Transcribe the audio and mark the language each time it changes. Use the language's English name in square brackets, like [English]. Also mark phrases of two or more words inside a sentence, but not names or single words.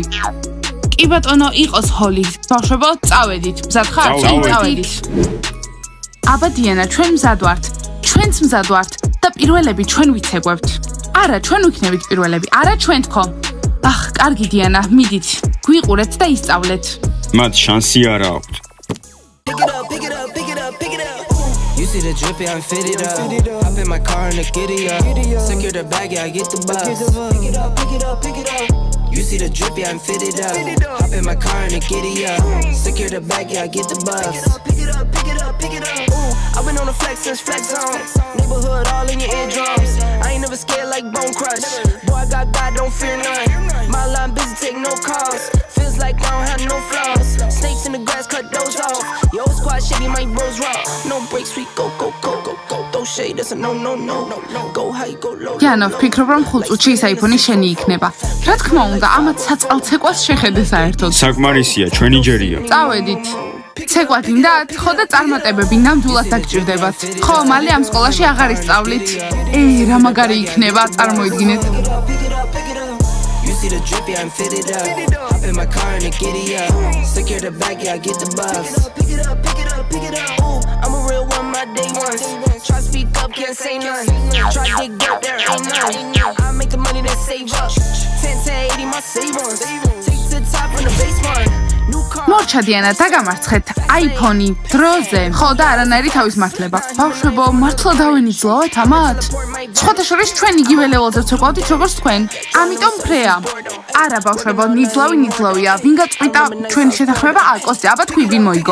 [Georgian] კი ბატონო, იყოს ჰოლი. ბავშვებო, წავედით. მზად ხართ? წავედით. აბა დიანა, ჩვენ მზად ვართ. ჩვენც მზად ვართ და პირველები ჩვენ ვიცეგვებთ. არა, ჩვენ ვიქნებით პირველები, არა ჩვენ თქო. ახ, კარგი დიანა, მიდით. გვიყურეთ და ისწავლეთ. მათ შანსი არ აქვთ. [English] You see the drippy, I'm fitted up. Hop in my car and the giddy up. Secure the bag, yeah, I get the bus. Pick it up, pick it up, pick it up. You see the drippy, I'm fitted up. Hop in my car and the giddy up. Secure the bag, yeah, I get the bus. Pick it up, pick it up, pick it up. Ooh, I've been on the flex since flex zone. Neighborhood all in your eardrums. I ain't never scared like Bone Crush. Boy, I got God, don't fear none. My line busy, take no calls. Feels like I don't have no flaws. Snakes in the grass, cut those off. Yo, squad shady, my bros raw. No breaks, we go, go, go, go, go. Those shade, that's a no, no, no, no, no. Go high, go low. [Georgian] იანა, ვფიქრობ, რომ ხუთწუთში ის iPhone-ი შენი იქნება. რა თქმა უნდა, ამათ საწალცეკვას შეხედე საერთოდ. საკმარისია, ჩვენი ჯერია. წავედით. ცეკვა გინდათ? ხო და წარმატებები ნამდვილად დაგჭირდებათ. ხო, მალე ამ სკოლაში აღარ ისწავლით. რა მაგარი იქნება, წარმოიდგინეთ. [English] You see the drippy, I'm fitted up. Hop in my car and the giddy up. Secure the bag, yeah, I get the bus. Pick it up, pick it up, pick it up. Ooh, I'm a real one, my day ones. Try speak up, can't say none. Try dig dirt, there ain't none. I make the money that save up. 10 to 80, my savings. Take to the top from the basement. [Georgian] მორჩა დიანა, დაგამარცხეთ. iPhone-ი დროზე. ხო და არანაირი თავის მართლება. ბავშვებო, მართლა დავენიძლავთ ამათ? სხვათა შორის ჩვენ იგივე ლეველზე ვცეკვავდით როგორც თქვენ. ამიტომ ფრეა. არა ბავშვებო, ნიძლავია. ვინ გაწყვიტა ჩვენი შეთანხმება? კოსტია, აბა თქვი ვინ მოიგო?